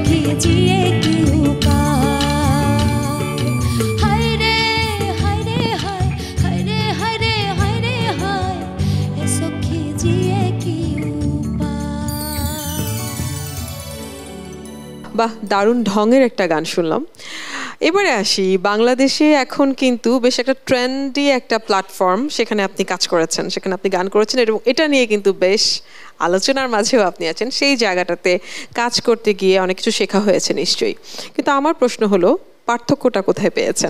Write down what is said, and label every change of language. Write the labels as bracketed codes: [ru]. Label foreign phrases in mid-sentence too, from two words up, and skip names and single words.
[hi] जिए की उपाय हाय रे हाय रे हाय हाय रे हाय रे हाय रे हाय ए सखी जिए की उपाय [bn] বাহ, দারুণ ঢঙের একটা গান শুনলাম। এবারে আসি, বাংলাদেশে এখন কিন্তু বেশ একটা ট্রেন্ডি একটা প্ল্যাটফর্ম, সেখানে আপনি কাজ করেছেন, সেখানে আপনি গান করেছেন এবং এটা নিয়ে কিন্তু বেশ আলোচনার মাঝেও আপনি আছেন। সেই জায়গাটাতে কাজ করতে গিয়ে অনেক কিছু শেখা হয়েছে নিশ্চয়ই, কিন্তু আমার প্রশ্ন হলো পার্থক্যটা কোথায় পেয়েছেন?